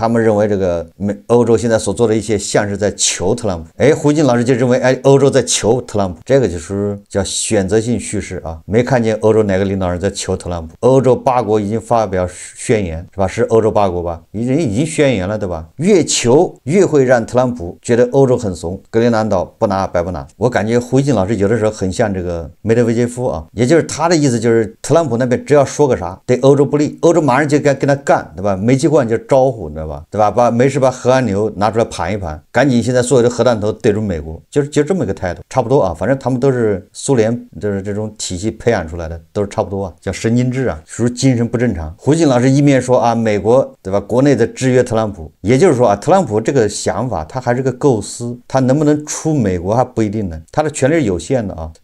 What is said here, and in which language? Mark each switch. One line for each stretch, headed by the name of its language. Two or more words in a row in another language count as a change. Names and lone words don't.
Chinese: 他們認為這個歐洲現在所做的一切像是在求特朗普，胡錫進老師就認為歐洲在求特朗普，這個就是叫選擇性敘事啊，沒看見歐洲哪個領導人在求特朗普。歐洲8國已經發表宣言是吧？是歐洲8國吧？已經宣言了對吧？越求越會讓特朗普覺得歐洲很慫，格陵蘭島不拿白不拿。我感覺胡錫進老師有的時候很像這個梅德韦傑夫啊，也就是他的意思就是特朗普那邊只要說個啥對歐洲不利，歐洲馬上就該跟他幹对吧？煤氣罐就招呼对吧？对吧？没事把核按钮拿出來盤一盤，趕緊現在所有的核彈頭對準美國，就這麼一個態度，差不多啊。反正他們都是蘇聯就是這種體系培養出來的，都是差不多啊，叫神經質啊，屬於精神不正常。胡錫進老師一面說啊，美國对吧？國內的制約特朗普，也就是說啊，特朗普這個想法他還是個構思，他能不能出美國還不一定呢，他的權力是有限的啊。